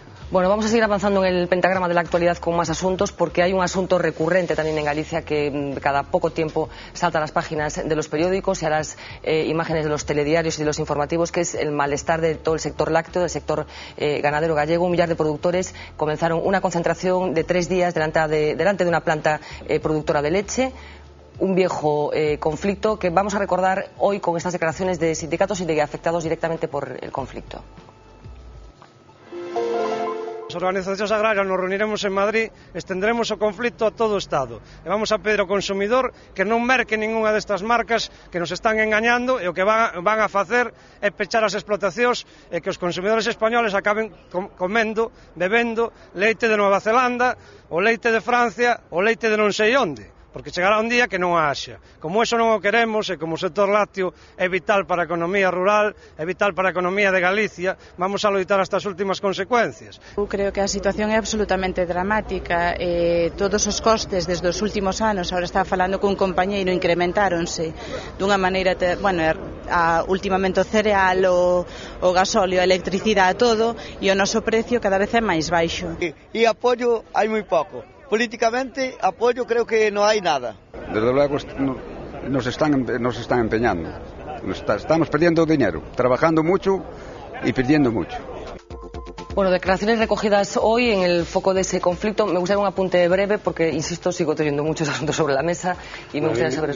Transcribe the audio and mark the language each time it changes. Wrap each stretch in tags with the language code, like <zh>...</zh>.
<es>Bueno, vamos a seguir avanzando en el pentagrama de la actualidad con más asuntos, porque hay un asunto recurrente también en Galicia que cada poco tiempo salta a las páginas de los periódicos y a las imágenes de los telediarios y de los informativos, que es el malestar de todo el sector lácteo, del sector ganadero gallego. 1 millar de productores comenzaron una concentración de 3 días delante de una planta productora de leche. Un viejo conflicto que vamos a recordar hoy con estas declaraciones de sindicatos y de afectados directamente por el conflicto.</es> <gl>As organizacións agrarias nos reuniremos en Madrid, estendremos o conflito a todo o Estado e vamos a pedir ao consumidor que non merque ningunha destas marcas que nos están engañando, e o que van a facer é pechar as explotacións e que os consumidores españoles acaben comendo, bebendo leite de Nova Zelanda, o leite de Francia, o leite de non sei onde, porque chegará un día que non a haxa. Como eso non o queremos, e como o sector lácteo é vital para a economía rural, é vital para a economía de Galicia, vamos a loitar hasta as últimas consecuencias. Eu creo que a situación é absolutamente dramática. Todos os costes desde os últimos anos, ahora estaba falando cun compañeiro, incrementáronse dunha maneira, últimamente o cereal, o gasóleo, a electricidade, todo, e o noso precio cada vez é máis baixo. E apoio hai moi pouco.</gl> <es>Políticamente, apoyo creo que no hay nada. Desde luego nos están empeñando. Estamos perdiendo dinero, trabajando mucho y perdiendo mucho. Bueno, declaraciones recogidas hoy en el foco de ese conflicto. Me gustaría un apunte breve porque, insisto, sigo teniendo muchos asuntos sobre la mesa y me gustaría saber...</es>